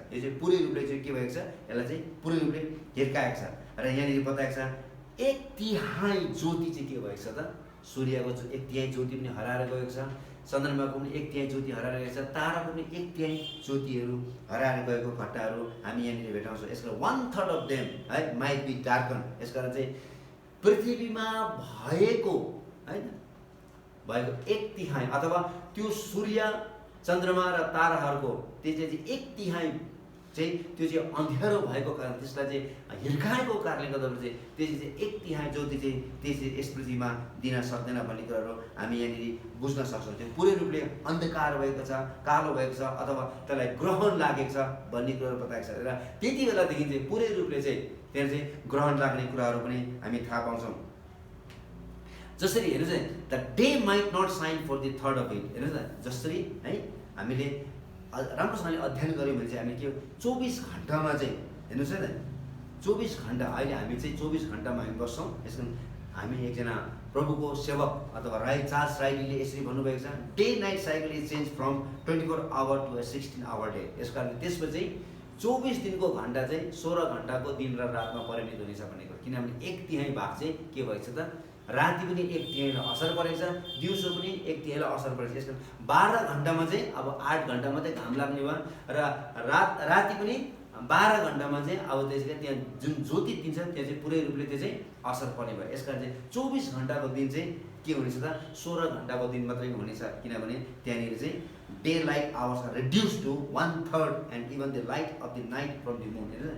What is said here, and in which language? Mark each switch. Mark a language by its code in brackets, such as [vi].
[ne] यो चाहिँ पुरै रूपले चाहिँ के भएको छ? यसलाई चाहिँ पुरै रूपले हिर्काएको छ। र यहाँनिर बताएको छ 1/3 ज्योति चाहिँ के भएको छ त? सूर्यको 1/3 ज्योति पनि हराएर गएको छ, चन्द्रमाको पनि 1/3 ज्योति हराएर गएको छ, ताराको पनि 1/3 ज्योतिहरू हराएर गएको घटनाहरू हामी यहाँनिर भेटाउँछौँ। यसको [en] 1/3 of them है might be darken. [ne] यसकारण चाहिँ पृथ्वीमा भएको होइन भएको 1/3 अथवा त्यो सूर्य, चन्द्रमा र ताराहरूको त्यो चाहिँ 1/3 चाहिँ त्यो चाहिँ अँध्यारो भएको कारण, त्यसलाई चाहिँ हिर्काएको कारणले गर्दाखेरि चाहिँ त्यो चाहिँ 1/3 ज्योति चाहिँ त्यसले यस पृथ्वीमा दिन सक्दैन भन्ने कुराहरू हामी यहाँनिर बुझ्न सक्छौँ। त्यो पुरै रूपले अन्धकार भएको छ, कालो भएको छ अथवा त्यसलाई ग्रहण लागेको छ भन्ने कुराहरू बताएको छ। र त्यति बेलादेखि चाहिँ पुरै रूपले चाहिँ त्यहाँ चाहिँ ग्रहण लाग्ने कुराहरू पनि हामी थाहा पाउँछौँ। जसरी हेर्नुहोस् है, [en] The day might not shine for the third of it. [ne] हेर्नुहोस् न, जसरी है हामीले राम्रोसँगले अध्ययन गऱ्यौँ भने चाहिँ हामी के 24 घन्टामा चाहिँ हेर्नुहोस् है त, 24 घन्टा अहिले हामी चाहिँ 24 घन्टामा हामी बस्छौँ। यसको हामी एकजना प्रभुको सेवक अथवा चार्ल्स राइलीले यसरी भन्नुभएको छ, [en] Day night cycle is change from 24 hour to 16 hour day. [ne] यस कारण त्यसपछि 24 दिनको घन्टा चाहिँ 16 घन्टाको दिन र रातमा परिणत हुनेछ भन्ने कुरो। किनभने 1/3 भाग चाहिँ के भएको छ त, राति पनि 1/3 असर परेको छ, दिउँसो पनि 1/3 असर परेको छ। यसको 12 घन्टामा चाहिँ अब 8 घन्टा मात्रै घाम लाग्ने भयो र राति पनि 12 घन्टामा चाहिँ अब त्यसले त्यहाँ जुन ज्योति दिन्छ त्यहाँ चाहिँ पुरै रूपले त्यो चाहिँ असर पर्ने भयो। यसकारण चाहिँ 24 घन्टाको दिन चाहिँ के हुनेछ त, 16 घन्टाको दिन मात्रै हुनेछ। किनभने त्यहाँनिर चाहिँ [en] Day light hours are reduce to 1/3 and even the light of the night from the moon.